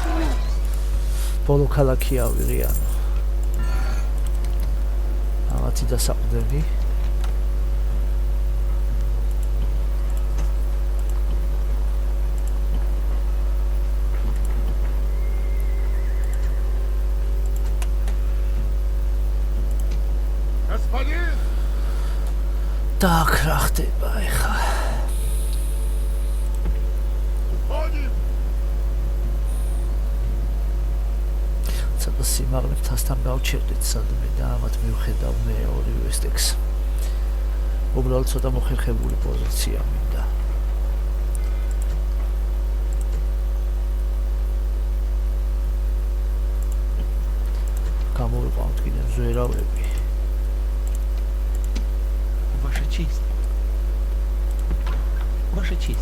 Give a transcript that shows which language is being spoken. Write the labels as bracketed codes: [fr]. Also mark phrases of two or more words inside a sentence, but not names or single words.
[ka] ბოლო ქალაქი ავიღიან. მათი დასაყრდენი. [ru] Господин! Так, [ka] რა ხდება ეხლა? [ru] Уходим! [ka] ცოტა სიმაღლე მთასთან გავჩერდით სადმე და ამათ მივხედავ მე ორივე სტექს. უბრალოდ ცოტა მოხერხებული პოზიცია მინდა. გამოვიყვანთ კიდე ზვერავები. [ru] Ваша честь. Ваша честь.